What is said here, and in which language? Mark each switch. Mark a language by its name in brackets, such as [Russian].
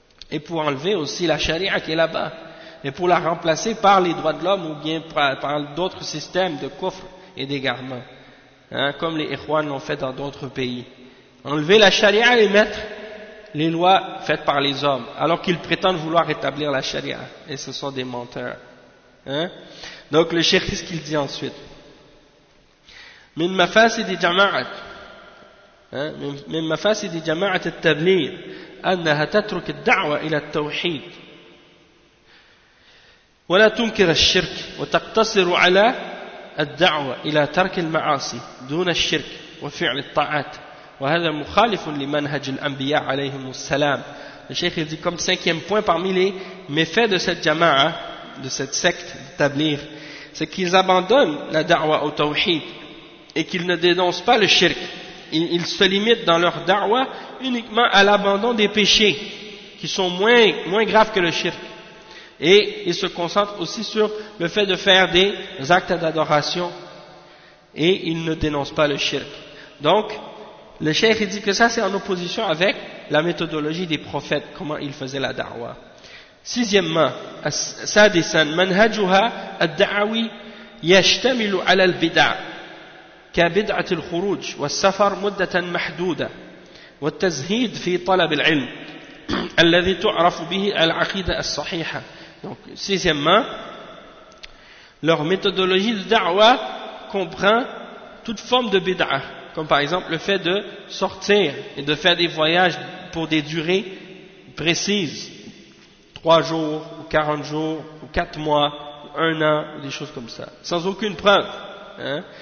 [French] Et pour enlever aussi la charia qui est là-bas et pour la remplacer par les droits de l'homme ou bien par d'autres systèmes de coffres et d'égarement, hein, comme les ikhwan l'ont fait dans d'autres pays. enlever la charia et mettre les lois faites par les hommes, alors qu'ils prétendent vouloir établir la charia. Et ce sont des menteurs. Hein? Donc le cheikh, qu'est-ce qu'il dit ensuite? [Arabic] من مفاسد جماعة من مفاسد جماعة التبليغ أنها تترك الدعوة إلى التوحيد ولا تنكر الشرك وتقتصر على الدعوة إلى ترك المعاصي دون الشرك وفعل الطاعات وهذا مخالف لمنهج الأنبياء عليهم السلام. الشيخ يقول كم [French] cinquième point parmi les méfaits de cette jama'a, de cette secte de tabligh, c'est qu'ils abandonnent la da'wa au tawhid et qu'ils ne dénoncent pas le shirk. Ils se limitent dans leur da'wa uniquement à l'abandon des péchés qui sont moins graves que le shirk, et ils se concentrent aussi sur le fait de faire des actes d'adoration, et ils ne dénoncent pas le shirk. Donc le cheikh dit que ça c'est en opposition avec la méthodologie des prophètes, comment ils faisaient la da'wa. Sixièmement, [Arabic] sadisan manhajuha ad-da'awi yashtamilu ala al-bid'ah كبدعة الخروج والسفر مدة محدودة والتزهيد في طلب العلم الذي تعرف به العقيدة الصحيحة. [French] Donc, sixièmement, leur méthodologie de da'wa comprend toute forme de bid'a, comme par exemple le fait de sortir et de faire des voyages pour des durées précises, 3 jours ou 40 jours ou 4 mois ou 1 an ou des choses comme ça, sans aucune preuve. Hein?